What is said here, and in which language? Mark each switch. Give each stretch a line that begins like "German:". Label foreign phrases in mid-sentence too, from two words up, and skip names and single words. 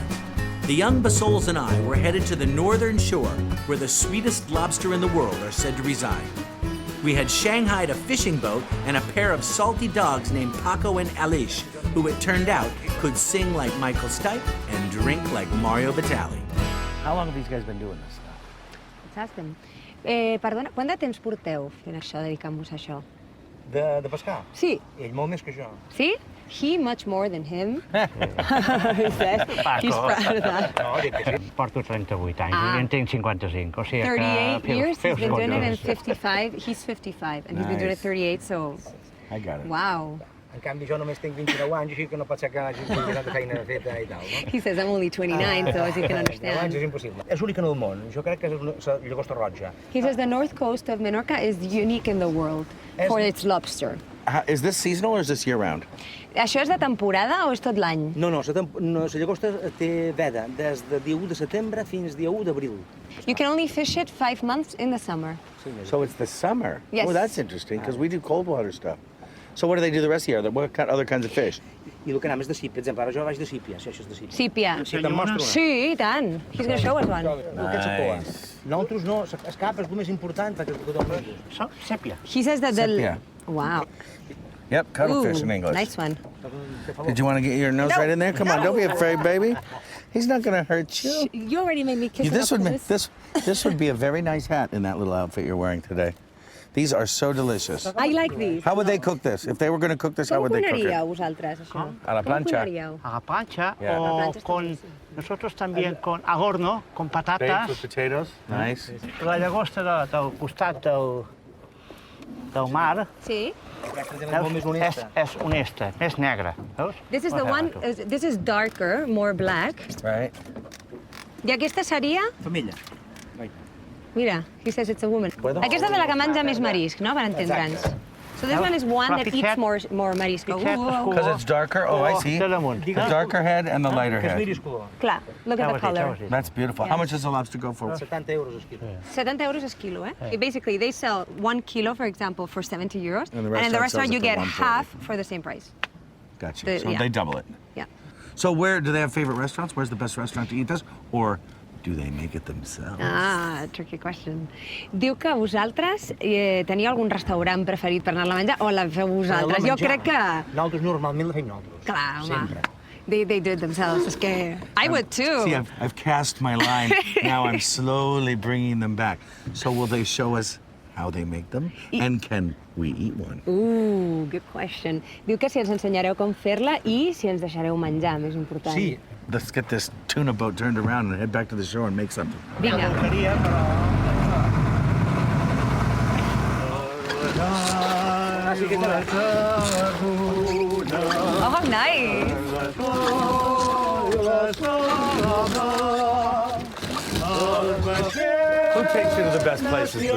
English: The young Basols and I were headed to the northern shore, where the sweetest lobster in the world are said to reside. We had shanghaied a fishing boat and a pair of salty dogs named Paco and Alish, who it turned out could sing like Michael Stipe and drink like Mario Batali. How long have these guys been doing this stuff?
Catalan: Exacte. Perdona, quant de temps porteu fent això, dedicant-vos a això? De pescar? Sí. Ell molt més que jo. Sí?
English: He much more than him. He says he's proud of that.
Catalan: No, dic que sí. Porto 38 anys, jo en tinc 55, o sigui 38 que...
English: years, he's been doing it, and
Catalan: comptes.
English: 55, he's 55, and he's been doing it Nice. 38, so I got it. wow.
Catalan: En canvi, jo només tinc 29 anys, així que no pot ser que hagi tingut tanta feina feta i tal, no?
English: He says I'm only 29, so as you can
Catalan: 29 anys
English: understand.
Catalan: és impossible. És únic en el món. Jo crec que és una llagosta roja.
English: He says the north coast of Menorca is unique in the world for its lobster. Is this seasonal or is this year-round?
Catalan: Això és de temporada o és tot l'any? No, la llagosta té veda des de dia 1 de setembre fins dia 1 d'abril.
English: You can only fish it 5 months in the summer. So it's the summer? Yes. Oh, that's interesting, because we do cold water stuff. So what do they do the rest of the year? What other kinds of fish?
Catalan: I el que anem és de sípia. Per exemple, ara jo vaig de sípia, si això és de sípia. Sípia. Sí, te'n mostro una. Sí, i tant.
English: He's going to show us one. Nice.
Catalan: Nosaltres no, escapa és el més important perquè tothom ho diu. Sèpia.
English: He says that the... Sepia. Wow. Yep, cuttlefish in English. Nice one. Did you want to get your nose right in there? Come on, don't be afraid, baby. He's not going to hurt you. You already made me kiss This it up would for this. this would be a very nice hat in that little outfit you're wearing today. These are so delicious. I like these. How would they cook this? If they were going to cook this, how
Catalan: Com
English: would
Catalan: ho
English: they cook
Catalan: cuinaríeu,
English: it?
Catalan: vosaltres, això? A la Com ho planxa. cuinaríeu?
Spanish: A la plancha
English: Yeah.
Spanish: o con... Nosotros también con al horno, con
English: Baked with
Spanish: patatas.
English: potatoes. Nice.
Catalan: La llagosta del costat del mar Sí. És molt més honesta. és honesta, més negra. Veus?
English: This is the one, this is darker, more black. Right.
Catalan: I aquesta seria... Femella. Mira,
English: he says it's a woman.
Catalan: Aquesta és de la que menja més marisc, no?, per entendre'ns.
English: So this one is one that eats more marisc. Because it's darker? Oh, I see.
Catalan: De damunt.
English: The darker head and the lighter
Catalan: Que és
English: head.
Catalan: miris color. Clar,
English: look at the color. That's beautiful. How much does the lobster go for?
Catalan: 70 euros el quilo.
English: 70 euros a kilo, eh? Basically, they sell 1 kilo, for example, for 70 euros. And the in the restaurant restaurant, sells you it for get 140. half for the same price. Gotcha. So yeah. they double it. Yeah. So where do they have favorite restaurants? Where's the best restaurant to eat this? Or do they make it themselves? Ah, tricky question.
Catalan: Diu que vosaltres teniu algun restaurant preferit per anar-la a menjar o la feu vosaltres? Jo crec que... Nosaltres normalment la fem nosaltres. Clar, home. Sempre.
English: They do it themselves.
Catalan: És que...
English: I would too. See, I've cast my line. Now I'm slowly bringing them back. So will they show us how they make them? And can we eat one? Good question.
Catalan: Diu que si ens ensenyareu com fer-la i si ens deixareu menjar, més important. Sí.
English: Let's get this tuna boat turned around and head back to the shore and make something. Vinga. Oh, nice. Who takes you to the best places to